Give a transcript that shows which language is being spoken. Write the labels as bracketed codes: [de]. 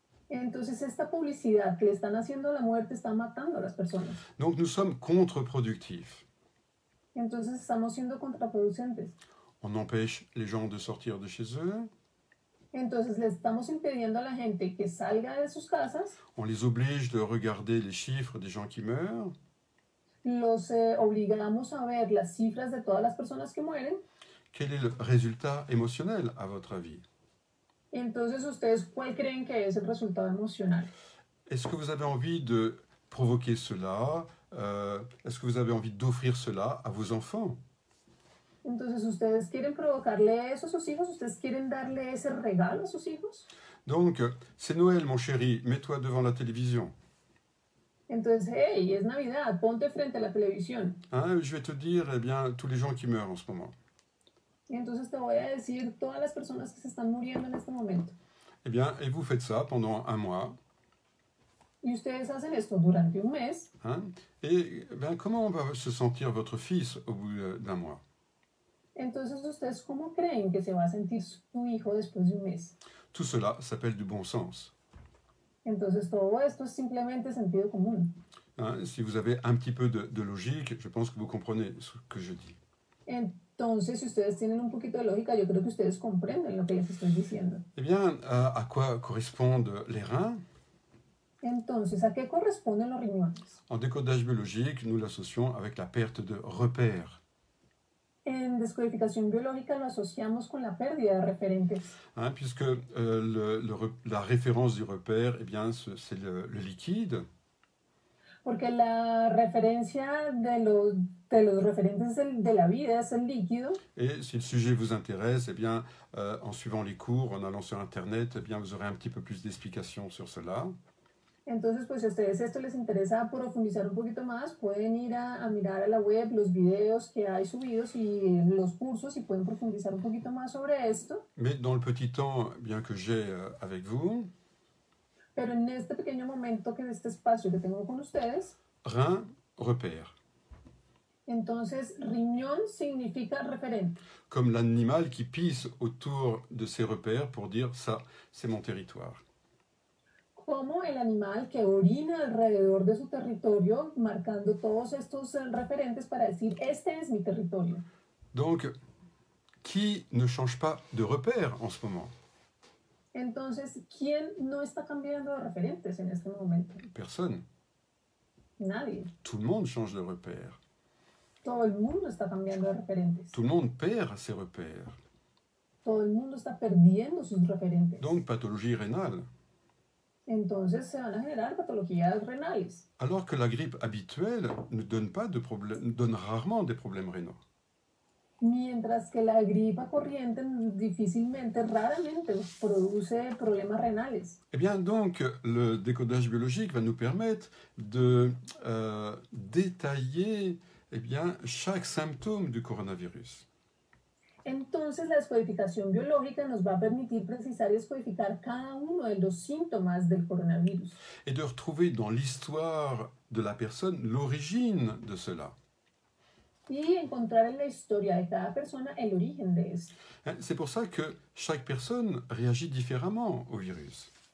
[es] Entonces esta publicidad que le están haciendo a la muerte está matando a las personas. [fr] Donc nous sommes contre-productifs. [es] Entonces estamos siendo contraproducentes. [fr] On empêche les gens de sortir de chez eux, [es] Entonces le estamos impidiendo a la gente que salga de sus casas, [fr] on les oblige de regarder les chiffres des gens qui meurent, [es] los obligamos a ver las cifras de todas las personas que mueren. [fr] Quel est le résultat émotionnel, à votre avis? [es] Entonces, ¿ustedes cuál creen que es el resultado emocional? [fr] Est-ce que vous avez envie de provoquer cela? Est-ce que vous avez envie d'offrir cela à vos enfants? [es] Entonces, ¿ustedes quieren provocarle eso a sus hijos? ¿Ustedes quieren darle ese regalo a sus hijos? [fr] Donc, c'est Noël, mon chéri, mets-toi devant la télévision. [es] Entonces, hey, es Navidad, ponte frente a la televisión. [fr] Hein, je vais te dire, tous les gens qui meurent en ce moment. [es] Y entonces te voy a decir todas las personas que se están muriendo en este momento. [fr] Et vous faites ça pendant 1 mois. [es] Y ustedes hacen esto durante un mes. [fr] Hein, et comment va se sentir votre fils au bout d'1 mois? [es] Entonces, ¿ustedes cómo creen que se va a sentir su hijo después de un mes? [fr] Tout cela s'appelle du bon sens. [es] Entonces, todo esto es simplemente sentido común. [fr] Hein, si vous avez un petit peu de logique, je pense que vous comprenez ce que je dis. [es] Entonces, si ustedes tienen un poquito de lógica, yo creo que ustedes comprenden lo que les estoy diciendo. [fr] Eh bien, à quoi correspondent les reins? [es] Entonces, ¿a qué corresponden los riñones? [fr] En décodage biologique, nous l'associons avec la perte de repères. [es] En descodificación biológica lo asociamos con la pérdida de referentes, [fr] Hein, puisque la référence du repère, eh bien, c'est le liquide. [es] porque la referencia de los referentes de la vida es el líquido. [fr] Et si le sujet vous intéresse, eh bien, en suivant les cours, en allant sur Internet, eh bien, vous aurez un petit peu plus d'explications sur cela. [es] Entonces, pues si a ustedes esto les interesa profundizar un poquito más, pueden ir a mirar a la web los videos que hay subidos y los cursos y pueden profundizar un poquito más sobre esto. [fr] Mais dans le petit temps eh bien, que j'ai avec vous, [es] Pero en este pequeño momento, que de este espacio que tengo con ustedes, [fr] rein, repère. [es] entonces riñón significa referente. [fr] Comme l'animal qui pisse autour de ses repères pour dire ça, c'est mon territoire. [es] Como el animal que orina alrededor de su territorio, marcando todos estos referentes para decir, este es mi territorio. [fr] Donc, qui ne change pas de repère en ce moment? [es] Entonces, ¿quién no está cambiando de referentes en este momento? [fr] Personne. [es] Nadie. [fr] Tout le monde change de repère. [es] Todo el mundo está cambiando de referentes. [fr] Tout le monde perd ses repères. [es] Todo el mundo está perdiendo sus referentes. [fr] Donc, pathologie rénale. [es] Entonces se van a generar patologías renales. [fr] Alors que la grippe habituelle ne donne pas de problème, donne rarement des problèmes rénaux. [es] Mientras que la gripa corriente difícilmente, raramente produce problemas renales. [fr] Eh bien, donc, le décodage biologique va nous permettre de détailler eh bien, chaque symptôme du coronavirus. [es] Entonces la descodificación biológica nos va a permitir precisar y descodificar cada uno de los síntomas del coronavirus. [fr] Et de retrouver dans l'histoire de la personne l'origine de cela. [es] Y encontrar en la historia de cada persona el origen de esto. [fr] C'est pour ça que chaque personne réagit différemment au virus.